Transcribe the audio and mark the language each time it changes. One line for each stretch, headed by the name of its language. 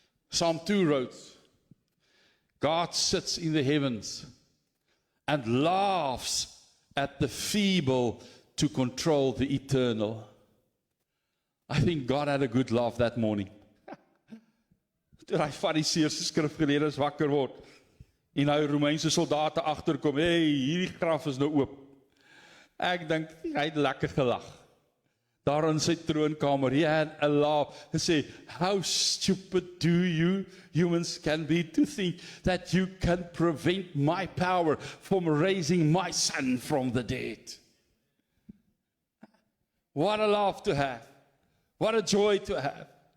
English: Psalm 2 wrote, God sits in the heavens and laughs at the feeble to control the eternal. I think God had a good laugh that morning.
Afrikaans: Toe hy Fariseërs se skrifgeleerdes wakker word. En nou Romeinse soldate agterkom, hey, hierdie graf is nou oop. Ek dink, hy het lekker gelag. Daar in sy troonkamer,
English: he had a laugh and say, how stupid do you humans can be to think that you can prevent my power from raising my son from the dead. What a laugh to have. What a joy to have.